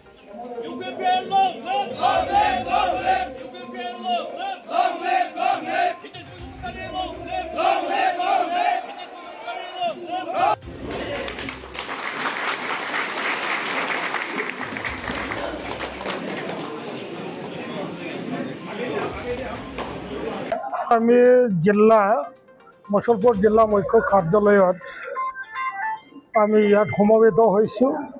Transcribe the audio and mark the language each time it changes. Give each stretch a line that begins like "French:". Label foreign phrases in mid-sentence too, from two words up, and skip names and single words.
English: UPPL long live! Long live! Long live! UPPL long live! Long live! Long live! Hitesh Mujumdar long live! Long live! Long live! Hitesh Mujumdar long live!
Assamese: আমি জিলা মুছলপুৰ জিলা মুখ্য কাৰ্যালয়ত আমি ইয়াত সমবেত হৈছোঁ।